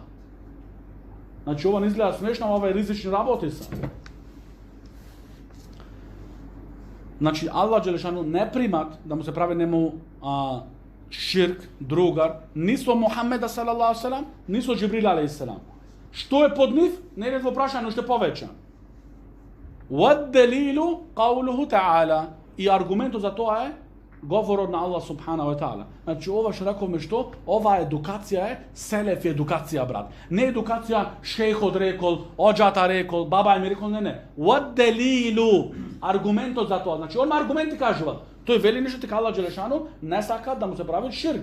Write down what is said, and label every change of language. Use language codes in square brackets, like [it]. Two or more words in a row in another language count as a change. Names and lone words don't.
[mk] Значи ова не изгледа смешно, ова е ризични работи се. Значи [ar] الله جل شأنه [mk] не примат да му се прави нему ширк, другар, ни со Мухамеда [ar] صلى الله عليه وسلم, [mk] ни со Џибрил [ar] عليه السلام. [mk] Што е под нив? Не е во прашање, уште повеќе. [ar] والدليل قوله تعالى. [mk] И аргументот за тоа е говорот на [ar] الله سبحانه وتعالى. [mk] Значи ова што рековме што? Ова едукација е селефи едукација, брат. Не едукација шејхот рекол, оџата рекол, баба ми рекол, не. Вад-делилу. Аргументот за тоа. Значи он аргументи кажува. Тој вели нешто дека [ar] الله جل شأنه [mk] не сака да му се прави ширк.